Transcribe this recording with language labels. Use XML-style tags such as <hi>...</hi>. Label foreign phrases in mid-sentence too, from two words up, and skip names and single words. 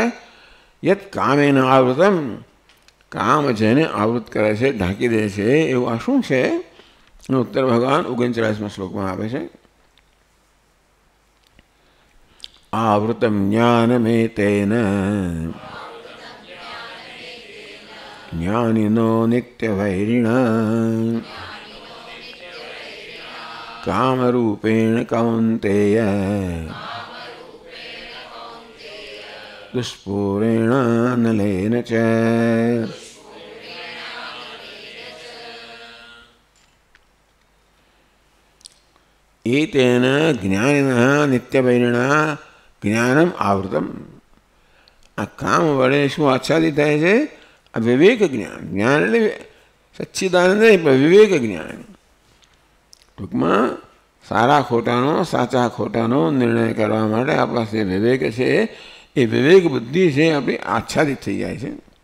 <sa>યત કામેન આવૃતમ,</sa> <gu>કામ જેને આવૃત કરે છે ઢાંકી દે છે એવું આ શું છે? એનો ઉત્તર ભગવાન 39મા શ્લોકમાં આપે છે.</gu> <sa>આવૃતમ જ્ઞાનમેતેન ज्ञानिनो नित्यवैरिणा कामरूपेण कौन्तेय दुष्पूरेण नलेन च। एतेन ज्ञानिनः नित्यवैरिणा ज्ञानम आवृतम।</sa> <gu>આ કામ વડે શું આચ્છાદિત થાય છે? આ વિવેક જ્ઞાન. જ્ઞાન એટલે સચ્ચિદાનંદ નહીં, પણ વિવેક જ્ઞાન. ટૂંકમાં સારા ખોટાનો, સાચા ખોટાનો નિર્ણય કરવા માટે આપણા જે વિવેક છે એ વિવેક બુદ્ધિ છે આપણી આચ્છાદિત થઈ જાય છે.</gu>